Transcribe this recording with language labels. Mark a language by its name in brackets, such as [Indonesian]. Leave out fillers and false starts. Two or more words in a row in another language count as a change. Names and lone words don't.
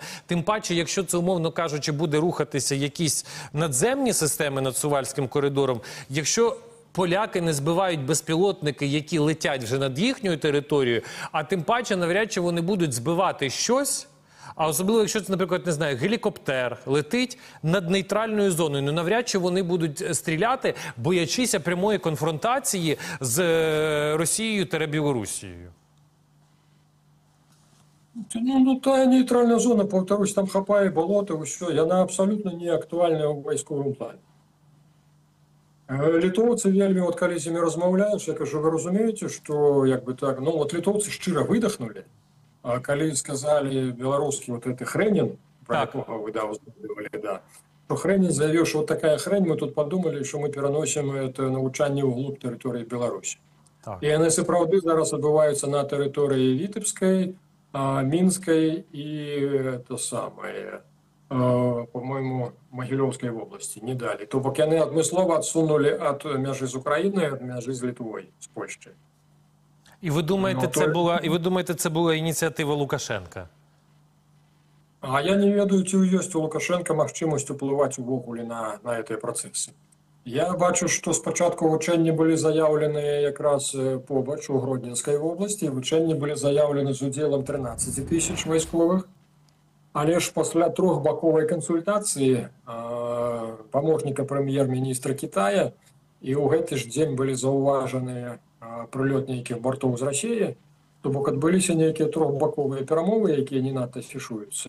[Ukrainian] Тим паче, якщо це, умовно кажучи, буде рухатися якісь надземні системи над Сувальським коридором, якщо поляки не збивають безпілотники, які летять вже над їхньою територією, а тим паче навряд чи вони будуть збивати щось, а особливо, якщо це, наприклад, не знаю, гелікоптер летить над нейтральною зоною, ну навряд чи вони будуть стріляти, боячися прямої конфронтації з Росією та Білорусією. Ну, та нейтральна зона, повторюсь, там хапає болото, все, яна абсолютно не актуальна у військовому плані. [Belarusian] Літоўцы вельмі, вот калі з імі размаўляеш, я кажу, вы разумееце, што, як бы так, ну, вот літоўцы шчыра выдохнули, а калі сказали беларускі [Russian] вот это [Belarusian] Хрэнін, про якога вы, да, узнавалі, да, что Хрэнін заявіў, [Russian] что вот такая хрень, мы тут подумали, что мы переносим это [Belarusian] навучанне ўглуб тэрыторыі Беларусі. І яны сапраўды зараз адбываюцца на тэрыторыі Вітебскай, [Russian] Минской и это самое, по-моему, Могилевской области не дали. [Belarusian] То бок яны адмыслова адсунули ад мяжы з Украінай, ад мяжы з Літвой, з Польшчай. [Ukrainian] І ви думаєте, Ну, це була ініціатива Лукашенка? [Belarusian] А я не ведаю, ці ёсць у Лукашенка магчымасць уплываць увогуле на гэтыя працэсы. Я бачу, што спачатку вучэнні былі заяўленыя якраз побач у Гродненскай вобласці, вучэнні былі заяўлены з удзелам 13 тысяч вайсковых, але ж пасля трохбаковай кансультацыі памочніка прэм'ер-міністра Китая і ў гэты ж дзень былі заўважаныя прылёт нейкіх бортоў з Расіі, то бок адбыліся нейкія трохбаковыя перамовы, якія не надта фішуюцца.